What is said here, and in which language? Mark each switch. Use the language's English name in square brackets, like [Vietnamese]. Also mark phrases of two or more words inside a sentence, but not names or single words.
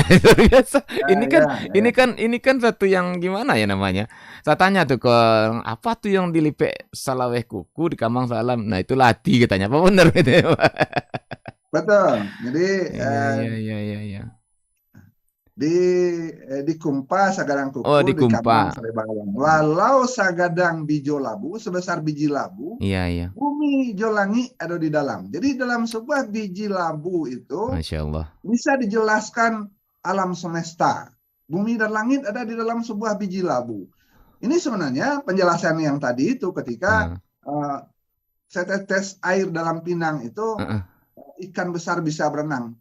[Indonesian] Biasa. Ini kan satu yang gimana ya namanya? Saya tanya tuh ke apa tuh yang [Minangkabau] dilipek salaweh kuku dikambang salam. [Indonesian] Nah, itu lati katanya. Apa benar gitu ya, Pak? Betul. Jadi iya. [Minangkabau] Dikumpas sagadang kuku, dikumpas. Walau sagadang bijo labu [Indonesian] sebesar biji labu, bumi jolangi ada di dalam. Jadi dalam sebuah biji labu itu, [Arabic] ما شاء الله, [Indonesian] bisa dijelaskan alam semesta. Bumi dan langit ada di dalam sebuah biji labu. Ini sebenarnya penjelasan yang tadi itu ketika setetes air dalam pinang itu ikan besar bisa berenang.